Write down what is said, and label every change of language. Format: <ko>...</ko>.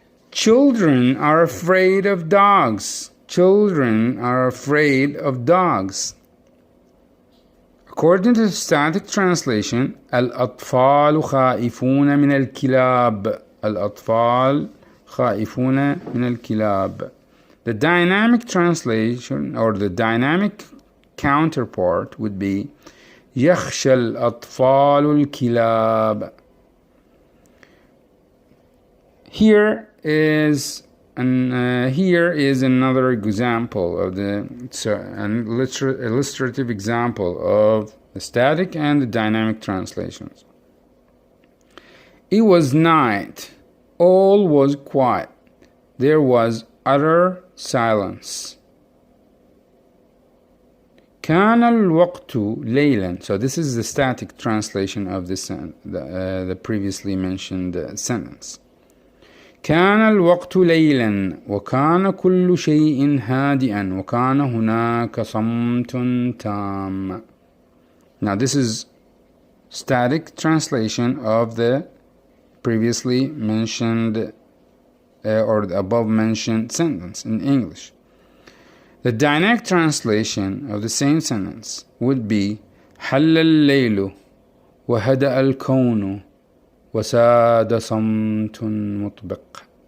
<en>Children are afraid of dogs. Children are afraid of dogs. According to the static translation,</en> <ar>الأطفال خائفون من الكلاب. الأطفال خائفون من الكلاب.</ar> <en>The dynamic translation, or the dynamic counterpart, would be</en> <ar>يخشى الأطفال الكلاب.</ar> <en>Here is another example of an illustrative example of the static and the dynamic translations. It was night. All was quiet. There was utter silence.</en> <ar>كان الوقت ليلا.</ar> <en>So this is the static translation of the previously mentioned sentence.</en> <ar>كان الوقت ليلا وكان كل شيء هادئا وكان هناك صمت تام.</ar> <en>Now this is static translation of the previously mentioned or the above mentioned sentence in English. The dynamic translation of the same sentence would be</en> <ar>حل الليل وهدأ الكون وساد صمت مطبق.</ar>